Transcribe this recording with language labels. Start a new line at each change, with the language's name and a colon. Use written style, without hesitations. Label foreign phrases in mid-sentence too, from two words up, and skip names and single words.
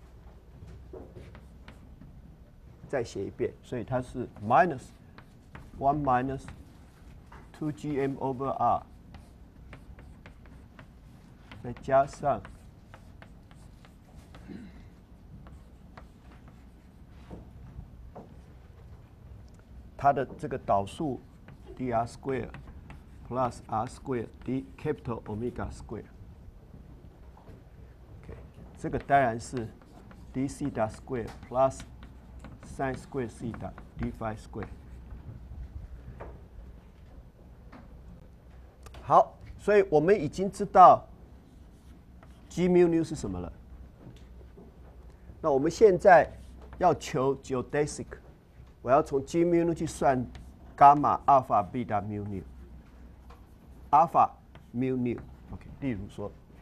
Chinese: 再写一遍，所以它是
English: -1 2gm over r，
Chinese: 再加上它的这个导数
English: dr square plus r square d capital omega square。
Chinese: 这个当然是
English: d theta square plus sin square theta d phi square。
Chinese: 好，所以我们已经知道
English: g mu nu
Chinese: 是什么了。那我们现在要求 geodesic， 我要从
English: g mu nu
Chinese: 去算
English: gamma alpha beta mu nu。 alpha mu nu，
Chinese: OK， 例如说。